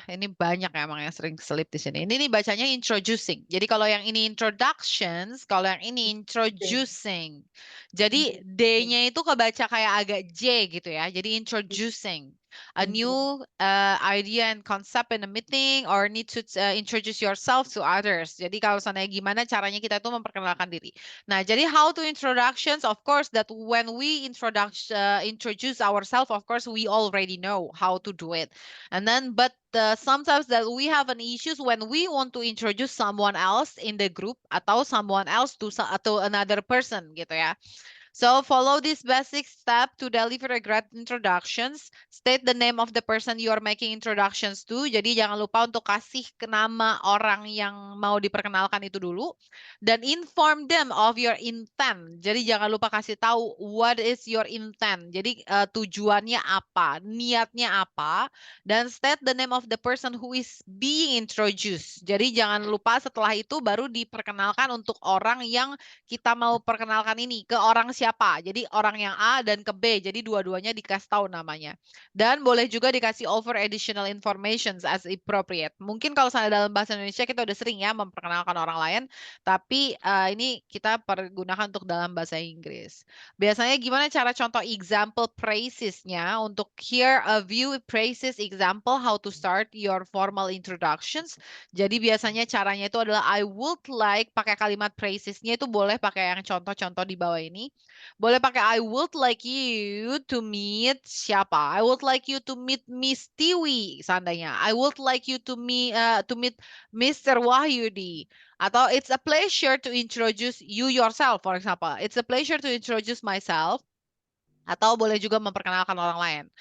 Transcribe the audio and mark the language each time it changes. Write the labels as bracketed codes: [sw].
[id] Ini banyak ya emang yang sering selip di sini. Ini nih bacanya introducing. Jadi kalau yang ini introductions, kalau yang ini introducing. Jadi D-nya itu kebaca kayak agak J gitu ya. [en] Jadi introducing a new idea and concept in a meeting, or need to introduce yourself to others. [id] Jadi kalau sana gimana caranya kita tuh memperkenalkan diri. Nah, jadi [en] how to introductions, of course, that when we introduce ourselves, of course, we already know how to do it. And then, but sometimes that we have an issues when we want to introduce someone else in the group atau someone else to another person gitu ya. So follow this basic step to deliver a great introductions. State the name of the person you are making introductions to. [id] Jadi jangan lupa untuk kasih nama orang yang mau diperkenalkan itu dulu. [en] Dan inform them of your intent. [id] Jadi jangan lupa kasih tahu [en] what is your intent. [id] Jadi tujuannya apa, niatnya apa. [en] Dan state the name of the person who is being introduced. [id] Jadi jangan lupa setelah itu baru diperkenalkan untuk orang yang kita mau perkenalkan ini ke orang siapa. Jadi orang yang A dan ke B. Jadi dua-duanya dikasih tahu namanya. Dan boleh juga dikasih [en] over additional informations as appropriate. [id] Mungkin kalau saya dalam bahasa Indonesia kita udah sering ya memperkenalkan orang lain, tapi ini kita pergunakan untuk dalam bahasa Inggris. Biasanya gimana cara contoh [en] example phrases-nya untuk here a view phrases example how to start your formal introductions. [id] Jadi biasanya caranya itu adalah [en] I would like, [id] pakai kalimat phrases-nya itu boleh pakai yang contoh-contoh di bawah ini. Boleh pakai [en] I would like you to meet siapa? I would like you to meet Miss Tiwi seandainya. I would like you to meet Mr. Wahyudi. Atau it's a pleasure to introduce you yourself, for example. It's a pleasure to introduce myself. [id] Atau boleh juga memperkenalkan orang lain.